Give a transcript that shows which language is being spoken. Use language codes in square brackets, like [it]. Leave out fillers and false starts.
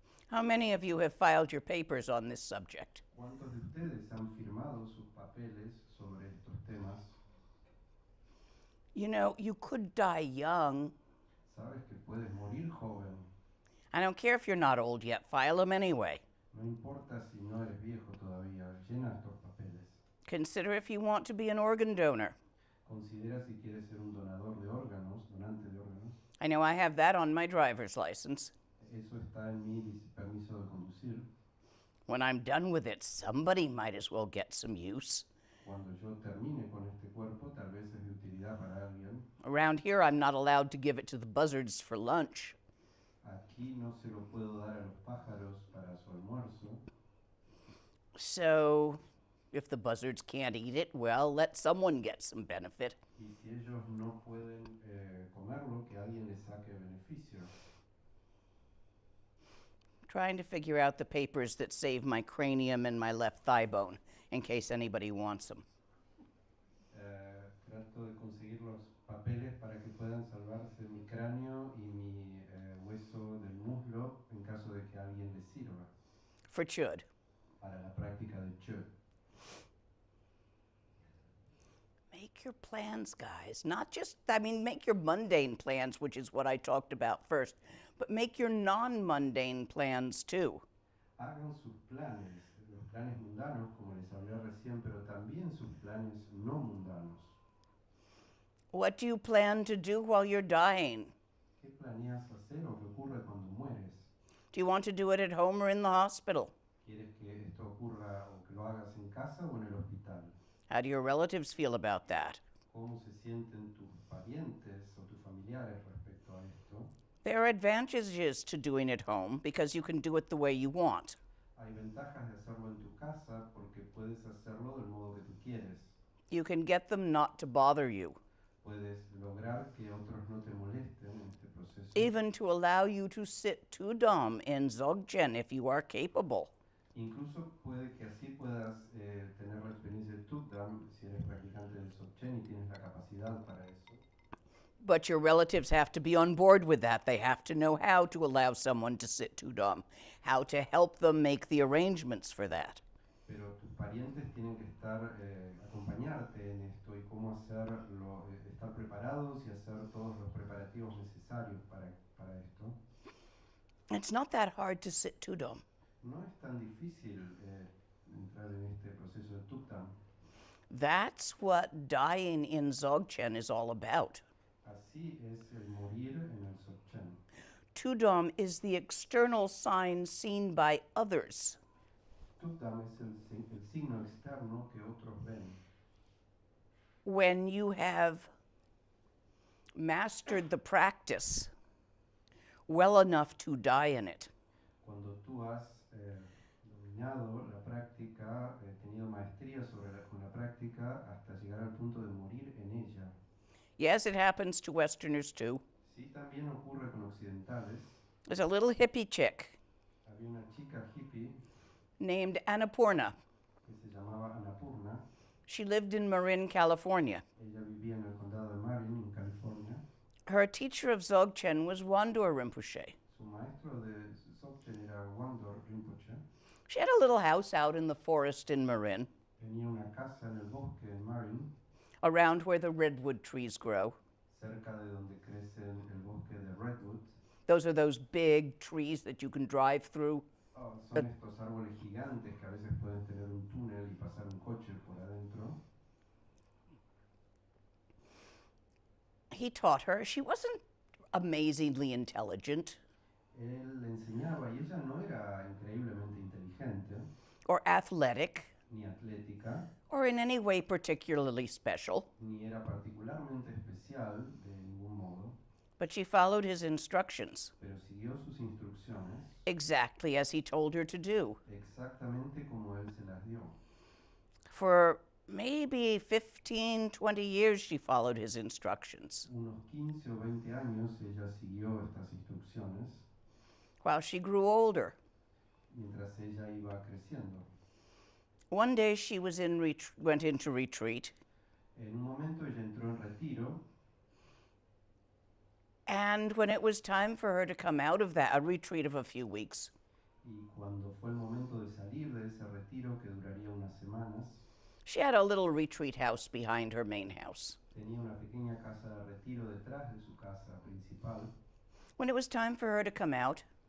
[en] How many of you have filed your papers on this subject? [es] ¿Cuántos de ustedes han firmado sus papeles sobre estos temas? [en] You know, you could die young. [es] Sabes que puedes morir joven. [en] I don't care if you're not old yet, file them anyway. [es] No importa si no eres viejo todavía, llena estos papeles. [en] Consider if you want to be an organ donor. [es] Considera si quieres ser un donador de órganos, donante de órganos. [en] I know I have that on my driver's license. [es] Eso está en mi permiso de conducir. [en] When I'm done with it, somebody might as well get some use. [es] Cuando yo termine con este cuerpo, tal vez es de utilidad para alguien. [en] Around here, I'm not allowed to give it to the buzzards for lunch. [es] Aquí no se lo puedo dar a los pájaros para su almuerzo. [en] So, if the buzzards can't eat it, well, let someone get some benefit. [es] Y si ellos no pueden comerlo, que alguien les saque beneficio. [en] Trying to figure out the papers that save my cranium and my left thigh bone, in case anybody wants them. [es] Trato de conseguir los papeles para que puedan salvarse mi cráneo y mi hueso del muslo en caso de que a alguien les sirva [en] For Chud. [es] para la práctica del Chö. [en] Make your plans, guys. Not just, make your mundane plans, which is what I talked about first, but make your non-mundane plans too. [es] Hagan sus planes, los planes mundanos, como les hablé recién, pero también sus planes no mundanos. [en] What do you plan to do while you're dying? [es] ¿Qué planeas hacer o qué ocurre cuando mueres? [en] Do you want to do it at home or in the hospital? [es] ¿Quieres que esto ocurra o que lo hagas en casa o en el hospital? [en] How do your relatives feel about that? [es] ¿Cómo se sienten tus parientes o tus familiares respecto a esto? [en] There are advantages to doing it home because you can do it the way you want. [es] Hay ventajas de hacerlo en tu casa porque puedes hacerlo del modo que tú quieres. [en] You can get them not to bother you, [es] Puedes lograr que otros no te molesten en este proceso. [en] even to allow you to sit Tudam in Zogchen if you are capable. [es] Incluso puede que así puedas tener la experiencia de Tukdam si eres practicante del Zogchen y tienes la capacidad para eso. [en] But your relatives have to be on board with that. They have to know how to allow someone to sit Tudam, how to help them make the arrangements for that. [es] Pero tus parientes tienen que acompañarte en esto y cómo hacerlo, estar preparados y hacer todos los preparativos necesarios para esto. [en] It's not that hard to sit Tudam. [es] No es tan difícil entrar en este proceso de Tukdam. [en] That's what dying in Zogchen is all about. [es] Así es el morir en el Zogchen. [en] Tudam is the external sign seen by others. [es] Tukdam es el signo externo que otros ven. [en] When you have mastered the practice well enough to die in it. [es] Cuando tú has dominado la práctica, tenido maestría con la práctica hasta llegar al punto de morir en ella. [en] Yes, it happens to Westerners too. [es] Sí, también ocurre con occidentales. [en] There's a little hippie chick [es] Había una chica hippie [en] named Annapurna. [es] que se llamaba Annapurna. [en] She lived in Marin, California. [es] Ella vivía en el condado de Marin, en California. [en] Her teacher of Dzogchen was Wandor Rinpoche. [es] Su maestro de Zogchen era Wandor Rinpoche. [en] She had a little house out in the forest in Marin, [es] Tenía una casa en el bosque en Marin, [en] around where the redwood trees grow. [es] cerca de donde crecen el bosque de Redwood. [en] Those are those big trees that you can drive through. [es] Son estos árboles gigantes que a veces pueden tener un túnel y pasar un coche por adentro. [en] He taught her. She wasn't amazingly intelligent [es] Él le enseñaba y ella no era increíblemente inteligente [en] or athletic [es] ni atlética, [en] or in any way particularly special, [es] ni era particularmente especial de ningún modo, [en] but she followed his instructions [es] pero siguió sus instrucciones [en] exactly as he told her to do. [es] exactamente como él se las dio. [en] For maybe 15, 20 years, she followed his instructions [es] Unos 15 o 20 años ella siguió estas instrucciones [en] while she grew older. [es] mientras ella iba creciendo. [en] One day she was went into retreat, [es] En un momento ella entró en retiro [en] and when it was time for her to come out of that, a retreat of a few weeks, [es] y cuando fue el momento de salir de ese retiro que duraría unas semanas, [en] she had a little retreat house behind her main house. [es] tenía una pequeña casa de retiro detrás de su casa principal. [en] When it was time for her to come out,